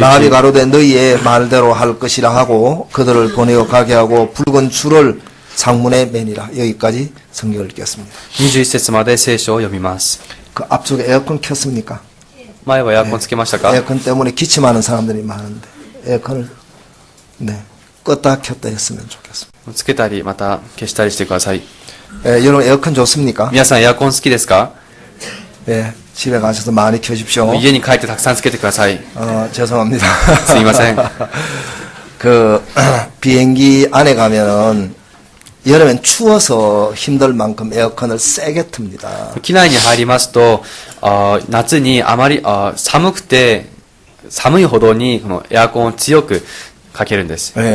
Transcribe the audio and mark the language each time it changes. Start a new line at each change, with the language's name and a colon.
Korean: 라합이 가로되 너희의 말대로 할 것이라 하고 그들을 보내어 가게 하고 붉은 줄을 창문에 매니라. 여기까지 성경을 읽겠습니다.
Japanese: 21節まで聖書を読みます。
Korean: 그 앞쪽에 에어컨 켰습니까?
Japanese: 前はエアコンつけましたか？
Korean: 에어컨 때문에 기침하는 사람들이 많은데 에어컨을 껐다 켰다 했으면 좋겠습니다.
Japanese: つけたりまた消したりしてください。
Korean: 여러분 에어컨 좋습니까?
Japanese: 皆さんエアコン好きですか？
Korean: 집에 가셔서 많이 켜십시오.
Japanese: 家に帰ってたくさんつけてください。
Korean: 죄송합니다.
Japanese: すいません。
Korean: 그 비행기 안에 가면은 여름엔 추워서 힘들 만큼 에어컨을 세게 틉니다.
Japanese: 機内に入りますと、夏にあまり寒くて、寒いほどにこのエアコンを強くかけるんです。